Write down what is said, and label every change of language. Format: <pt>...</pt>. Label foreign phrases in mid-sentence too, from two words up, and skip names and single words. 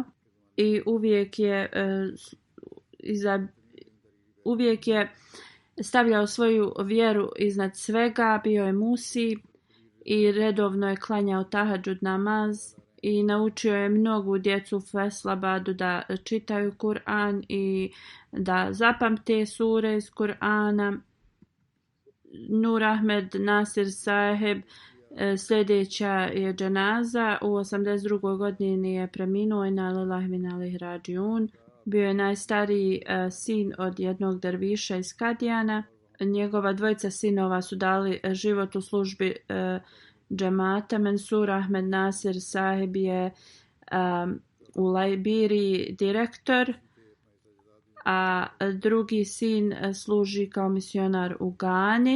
<bs>I uvijek je stavljao svoju vjeru iznad svega, bio je musi i redovno je klanjao tahadžud namaz i naučio je mnogu djecu u Feslabadu da čitaju Kur'an i da zapamte sure iz Kur'ana. Nur Ahmed Nasir Saheb, sljedeća je dženaza. U 82. godini je preminuo.</bs> <ar>إنا لله وإنا إليه راجعون.</ar> <bs>Bio je najstariji sin od jednog derviša iz Kadijana. Njegova dvojica sinova su dali život u službi džemata. Mansur Ahmed Nasir Sahib je u Liberiji direktor, a drugi sin služi kao misionar u Gani.</bs>